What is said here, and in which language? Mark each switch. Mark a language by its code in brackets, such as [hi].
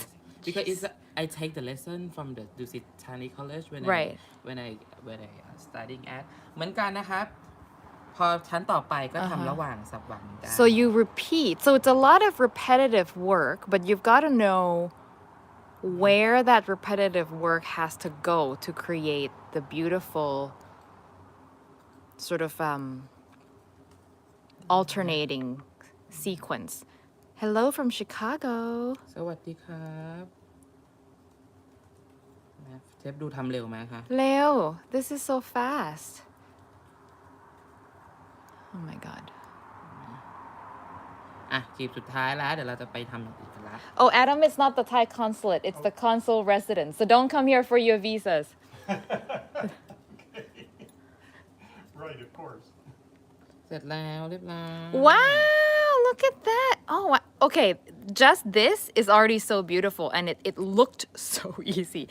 [en] yes because it's I take the lesson from the Dusit Thani College when Right. I studying at [th] เหมือนกันนะครับ พอชั้นต่อไปก็ทำระหว่างสัปดาห์เหมือนกัน [en] So you repeat. So it's a lot of repetitive work, but you've got to know where that repetitive work has to go to create the beautiful sort of alternating sequence. Hello from Chicago. [th] สวัสดีครับเชฟดูทำเร็วไหมคะ [en] Leo, this is so fast. Oh my God. [th] จีบสุดท้ายแล้วเดี๋ยวเราจะไปทำอย่างอื่นกันละ [en] Oh, Adam, it's not the Thai consulate. It's the consul residence. So don't come here for your visas. Right, of course. [th] เสร็จแล้วเรียบร้อย [en] Wow, look at that. Oh, okay. Just this is already so beautiful and it looked so easy.